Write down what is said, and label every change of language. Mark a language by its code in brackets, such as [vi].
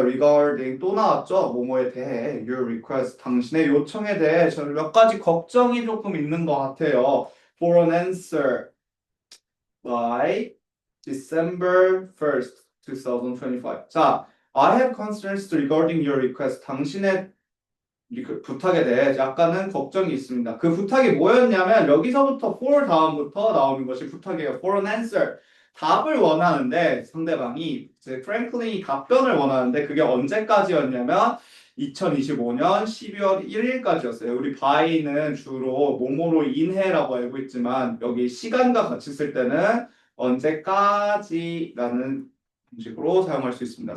[ko] regarding 또 나왔죠. 뭐뭐에 대해 [en] your request [ko] 당신의 요청에 대해 저는 몇 가지 걱정이 조금 있는 것 같아요. [en] For an answer by December 1st, 2025. 자, I have concerns regarding your request. [ko] 당신의 부탁에 대해 약간은 걱정이 있습니다. 그 부탁이 뭐였냐면 여기서부터 for 다음부터 나오는 것이 부탁이에요. [en] For an answer. [ko] 답을 원하는데 상대방이 이제 프랭클린이 답변을 원하는데 그게 언제까지였냐면 2025년 12월 1일까지였어요. 우리 by는 주로 뭐뭐로 인해라고 알고 있지만 여기 시간과 같이 쓸 때는 언제까지라는 식으로 사용할 수 있습니다.